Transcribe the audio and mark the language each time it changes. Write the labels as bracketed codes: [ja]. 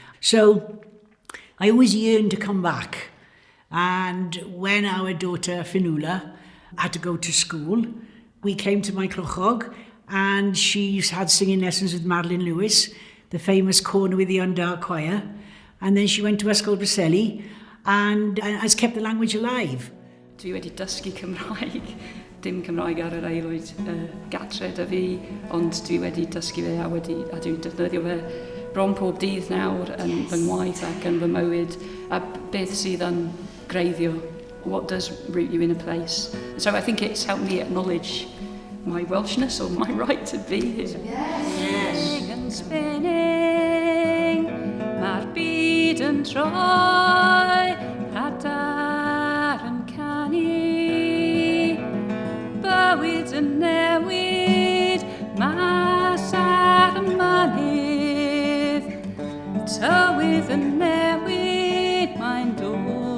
[en] So I always yearned to come back. And when our daughter, Fionnuala, had to go to school, we came to my clochog, and she had singing lessons with Madeline Lewis, the famous Corner with the Undar Choir. And then she went to Ysgol Preseli and has kept the language alive. [cy] Dwi wedi dysgu Cymraeg, dim Cymraeg ar yr aelwyd gatre da fi, ond dwi wedi dysgu fe a dwi'n defnyddio fe bron pob dydd nawr yn fy ngwaith ac yn fy mywyd, a beth sydd yn greiddio, [en] what does root you in a place. So I think it's helped me acknowledge my Welshness or my right to be here. Yes. And spinning, [cy] mae'r byd yn troi, adar yn canu, bywyd yn newid, mas ar y mynydd, tywydd yn newid, mae'n dwyn.